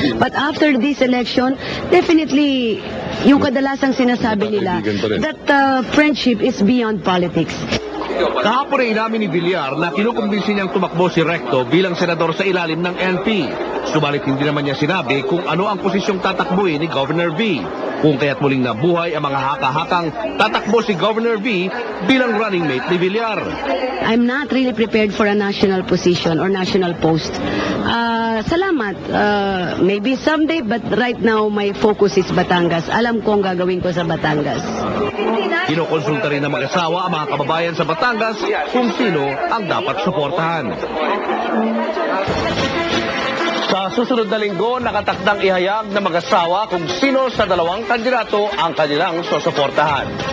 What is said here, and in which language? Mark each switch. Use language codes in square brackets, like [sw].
[en] But after this election, definitely, [tl] yung kadalasang sinasabi nila, [en] that friendship is beyond politics. [tl] Kahapon ay inamin ni Villar na kinukumbinsi niyang tumakbo si Recto bilang senador sa ilalim ng NP. Subalit hindi naman niya sinabi kung ano ang posisyong tatakbuhin ni Governor V. Kung kaya't muling nabuhay ang mga haka-hakang tatakbo si Governor V bilang running mate ni Villar. [en] I'm not really prepared for a national position or national post. Salamat. Maybe someday, but right now my focus is Batangas. [tl] Alam ko ang gagawin ko sa Batangas. Kinokonsulta rin ng mag-asawa ang mga kababayan sa Batangas kung sino ang dapat suportahan. Sa susunod na linggo, nakatakdang ihayag ng mag-asawa kung sino sa dalawang kandidato ang kanilang susuportahan.